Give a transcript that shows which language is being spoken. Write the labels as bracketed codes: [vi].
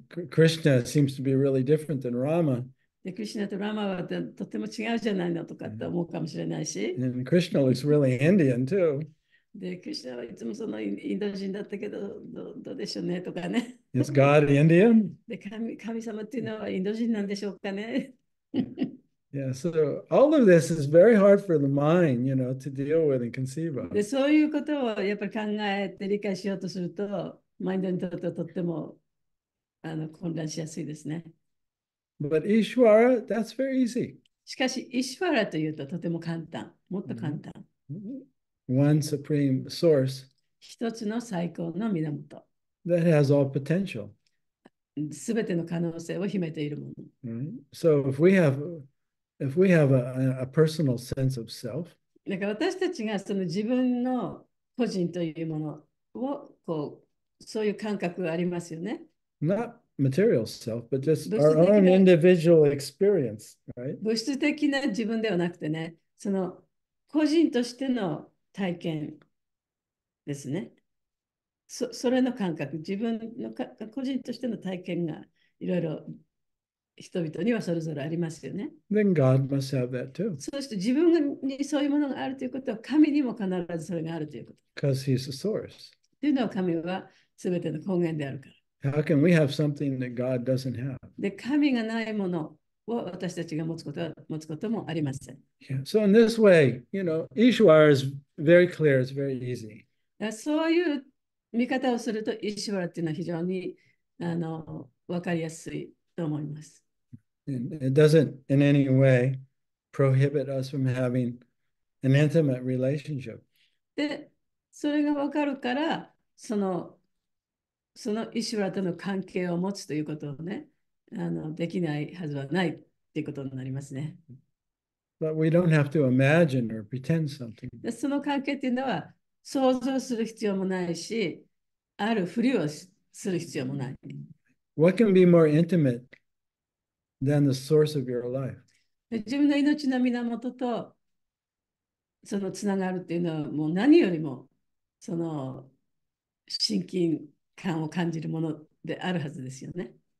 [en] Krishna seems to be really different than Rama. [ja] で、クリシュナとラマはとても違うじゃないのとかって思うかもしれないし。 [en] And Krishna looks really Indian too. [ja] で、クリシュナはいつもそのインド人だったけど、どうでしょうねとかね。 [en] Is God Indian? [ja] で、神様っていうのはインド人なんでしょうかね。 [en] Yeah, so all of this is very hard for the mind, to deal with and conceive of. [ja] で、そういうことをやっぱり考えて理解しようとすると、マインドにとってはとっても混乱しやすいですね。 [en] But Ishwara, that's very easy. [ja] しかし、イシュワラというととても簡単。もっと簡単。 [en] One supreme source [ja] 一つの最高の源。 [en] that has all potential. [ja] すべての可能性を秘めているもの。 [en] Right? So if we have a personal sense of self, [ja] だから私たちがその自分の個人というものをそういう感覚がありますよね。 [en] not material self, but just [ja] 物 [en] our [ja] 質的 [en] own [ja] な [en] individual experience, right? [ja] 物質的な自分ではなくてね、その個人としての体験ですね。それの感覚、自分の個人としての体験がいろいろ人々にはそれぞれありますよね。 [en] Then God must have that too, [ja] そうして自分にそういうものがあるということは、神にも必ずそれがあるということ。 [en] because He's the source. [ja] というのは神は全ての根源であるから。 [en] How can we have something that God doesn't have? [ja] で、神がないものを私たちが持つこともありません。 [en] Yeah. So in this way, Ishwar is very clear. It's very easy. [ja] そういう見方をすると、イシュワラっていうのは非常に分かりやすいと思います。 [en] And it doesn't in any way prohibit us from having an intimate relationship. [ja] で、それが分かるから、そのイシュワラとの関係を持つということをね、できないはずはないっていうことになりますね。 [en] But we don't have to imagine or pretend something. [ja] で、その関係っていうのは想像する必要もないし、あるふりをする必要もない。 [en] What can be more intimate than the source of your life? [ja] で、自分の命の源とそのつながるっていうのはもう何よりもその親近感を感じるものであるはずですよね。